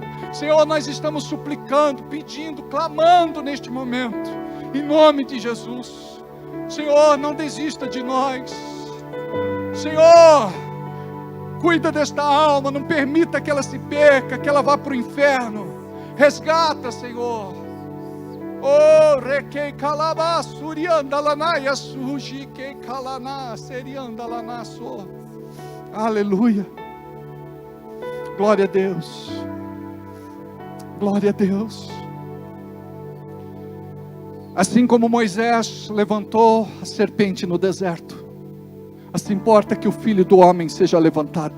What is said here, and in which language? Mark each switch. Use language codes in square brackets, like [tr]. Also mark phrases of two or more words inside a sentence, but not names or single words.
[pt] Senhor, nós estamos suplicando, pedindo, clamando neste momento. Em nome de Jesus. Senhor, não desista de nós. Senhor, cuida desta alma. Não permita que ela se perca, que ela vá para o inferno. Resgata, Senhor. Oh, requei calabá, surianda lanaya, suji que calaná, serianda lanaço. Aleluia. Glória a Deus. Glória a Deus. Assim como Moisés levantou a serpente no deserto, assim importa que o Filho do Homem seja levantado.